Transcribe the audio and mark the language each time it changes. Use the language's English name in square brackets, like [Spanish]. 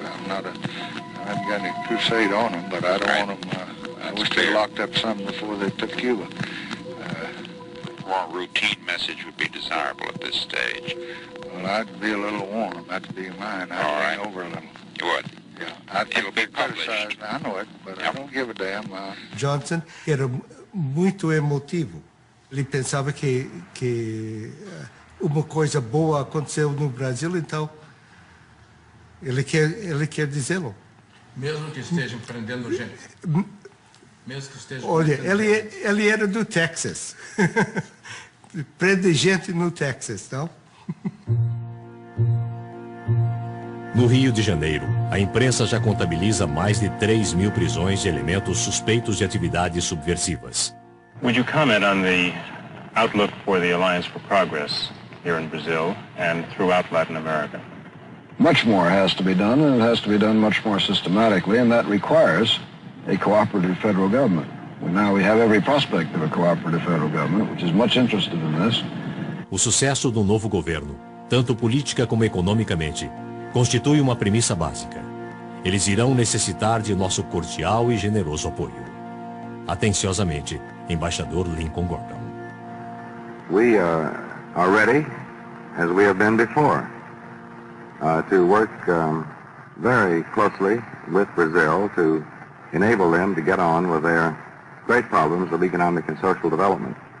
[English] I haven't got any crusade on them, but I don't want them, I wish they locked up some before they took Cuba. More routine message would be desirable at this stage. Well, I'd be a little warm. That'd be mine. I'd hang over a little. You would? Yeah. It'll be criticized. I know it, but I don't give a damn. [Portuguese] Johnson era muito emotivo. Ele pensava que uma coisa boa aconteceu no Brasil, então ele quer dizê-lo. Mesmo que estejam prendendo gente. Mesmo que estejam Olha, prendendo gente. ele era do Texas. Prende gente no Texas, não? No Rio de Janeiro, a imprensa já contabiliza mais de 3.000 prisões de elementos suspeitos de atividades subversivas. [English] Would you comment on the outlook for the Alliance for Progress here in Brazil and throughout Latin America? Much more has to be done, and it has to be done much more systematically, and that requires a cooperative federal government. Now we have every prospect of a cooperative federal government, which is much interested in this. [Portuguese] O sucesso do novo governo, tanto política como economicamente, constitui uma premissa básica. Eles irão necessitar de nosso cordial e generoso apoio. Atenciosamente, Embaixador Lincoln Gordon. [English] We are ready, as we have been before, to work very closely with Brazil to enable them to get on with their great problems of economic and social development.